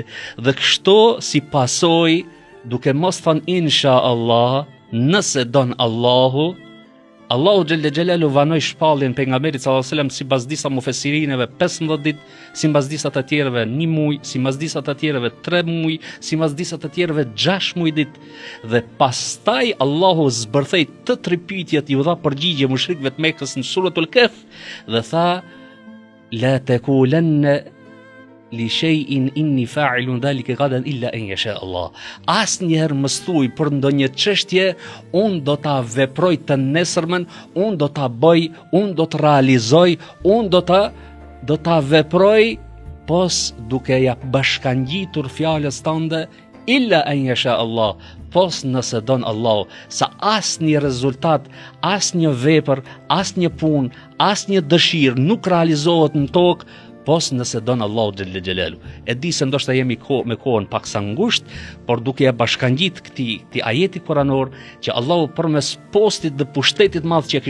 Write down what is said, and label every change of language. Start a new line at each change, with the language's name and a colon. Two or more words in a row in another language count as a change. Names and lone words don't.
Albanian: Dhe kështu si pasojë, duke mos thanë inshallah, nëse don Allahu, Allahu
Arabic: جل جلاله
Albanian: vanoi shpalljen pejgamberit
Arabic: صلى الله عليه وسلم
Albanian: sipas disa mufesirineve 15 ditë, sipas disa të tjerëve 1 muaj, sipas disa të tjerëve 3 muaj, sipas disa të tjerëve 6 muaj ditë. Dhe pastaj Allahu zbërthei të 3 pyetjet, ju dha përgjigje mushrikëve të Mekës në suratul Kahf dhe tha
Arabic: ولا تقولن لشيء إني فاعل ذلك غدا إلا أن يشاء الله.
Albanian: Asnjëherë mos thuaj për ndonjë çështje, unë do ta veproj të nesërmen, unë do ta bëj, unë do të realizoj, unë do ta veproj pos duke ja bashkangjitur fjalës tënde
Arabic: إلا أن يشاء الله,
Albanian: pos nëse don Allah, sa asnjë rezultat, asnjë vepër, asnjë punë, asnjë dëshirë nuk realizohet në tokë pos nëse don Allahu
Arabic: جل جلاله.
Albanian: E di se ndoshta jemi me kohën pak sa ngushtë, por duke e bashkangjit këtij ajeti kuranor që Allahu përmes postit dhe pushtetit madh që